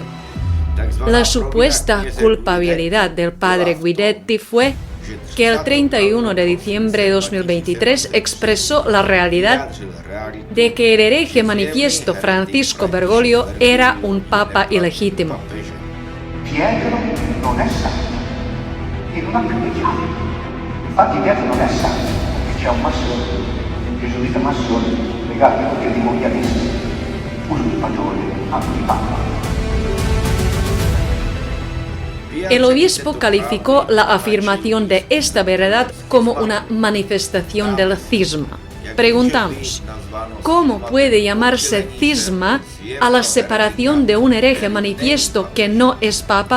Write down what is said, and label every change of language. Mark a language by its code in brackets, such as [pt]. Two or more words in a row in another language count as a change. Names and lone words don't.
[es] La supuesta culpabilidad del padre Guidetti fue que el 31 de diciembre de 2023 expresó la realidad de que el hereje manifiesto Francisco Bergoglio era un papa ilegítimo. [it] Pietro non è santo e non ha criticato. Infatti Pietro non è santo, che c'è un massone, un gesuita massone, legato a patrimonialista, usurpatore, antipapa. [es] El obispo calificó la afirmación de esta verdad como una manifestación del cisma. Preguntamos, ¿cómo puede llamarse cisma a la separación de un hereje manifiesto que no es papa?